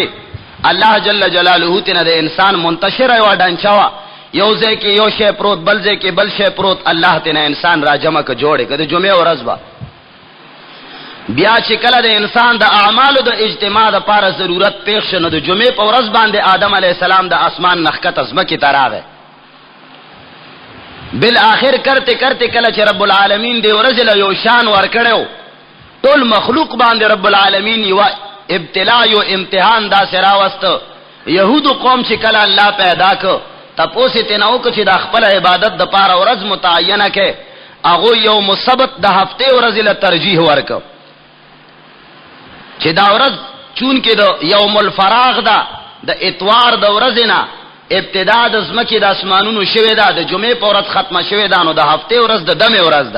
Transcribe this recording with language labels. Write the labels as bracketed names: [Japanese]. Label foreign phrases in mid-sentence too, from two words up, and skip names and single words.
[Pashto] الله جل جلاله تینا د انسان منتشر یو ډانچه وه، یو ځای کې یو شی پروت، بل ځای کې بل شی پروت، الله تینا انسان را جمع که جوړې که د جمعې ورځ به بیا چې کله د انسان د اعمالو د اجتماع دپاره ضرورت پیښ شه، نو د جمعې په ورځ باندې آدم [Arabic] علیه السلام [Pashto] د اسمان نه ښکته ځمکې ته راغی۔ بالآخر کرتے کرتے کله چې [Arabic] رب العالمین [Pashto] دې ورځې له یو شان ورکړی ټول مخلوق باندې [Arabic] رب العالمین [Pashto] یو ابتلا یو امتحان دا سره واست. يهودو قوم چې کله الله پیدا کو تاسو ته نو چې د خپل عبادت د پاره ورځ متعینه کې هغه [Arabic] یوم السبت [Pashto] د هفته ورځ له ترجیح ورکو چې دا ورځ چون کې د [Arabic] یوم الفراغ [Pashto] دا د اتوار د ورځ نه ابتدا د زمکه د اسمانونو شوه دا د جمعې په ورځ ختمه شوه دا نو د هفته ورځ د دمه ورځ ده.